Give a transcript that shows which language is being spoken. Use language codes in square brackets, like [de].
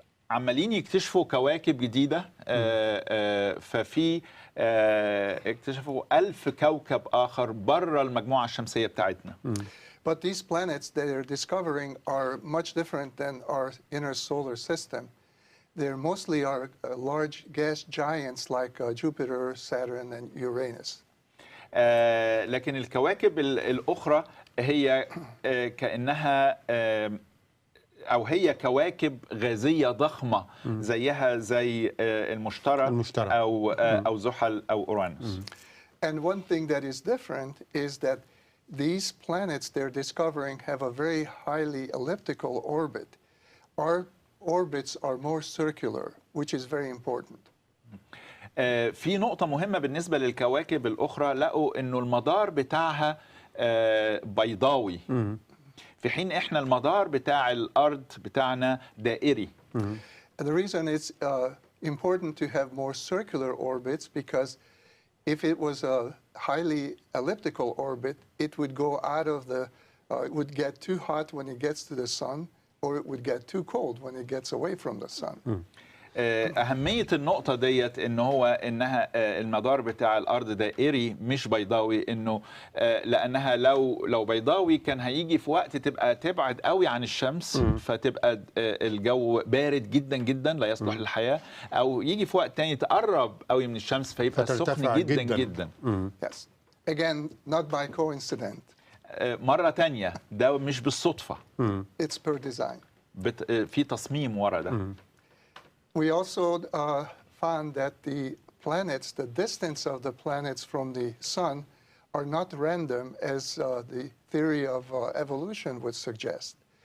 [ar] عمالين يكتشفوا كواكب جديدة. ففي اكتشفوا 1000 كوكب آخر برا المجموعة الشمسية بتاعتنا. [en] But these planets that they're discovering are much different than our inner solar system. They're mostly our large gas giants like Jupiter, Saturn, and Uranus. [ar] لكن الكواكب الأخرى هي كأنها أو هي كواكب غازية ضخمة زيها زي المشتري أو زحل أو أورانوس. [en] And one thing that is different is that these planets they're discovering have a very highly elliptical orbit. Our orbits are more circular, which is very important. [ar] في نقطة مهمة بالنسبة للكواكب الأخرى، لقوا إنه المدار بتاعها بيضاوي، في حين إحنا المدار بتاع الأرض بتاعنا دائري. [en] And the reason it's important to have more circular orbits because if it was a highly elliptical orbit, it would go out of the, it would get too hot when it gets to the sun, or it would get too cold when it gets away from the sun. [ar] أهمية النقطة ديت إنها المدار بتاع الأرض دائري مش بيضاوي، إنه لأنها لو بيضاوي كان هيجي في وقت تبقى تبعد قوي عن الشمس، فتبقى الجو بارد جدا جدا لا يصلح للحياة، أو يجي في وقت تاني تقرب قوي من الشمس فيبقى سخن جدا جدا. [en] Yes. Again, not by coincidence. [ar] مرة تانية ده مش بالصدفة. [en] It's per design. [ar] في تصميم ورا ده. [en] We also found that the planets, the distance of the planets from the sun are not random as the theory of evolution would suggest.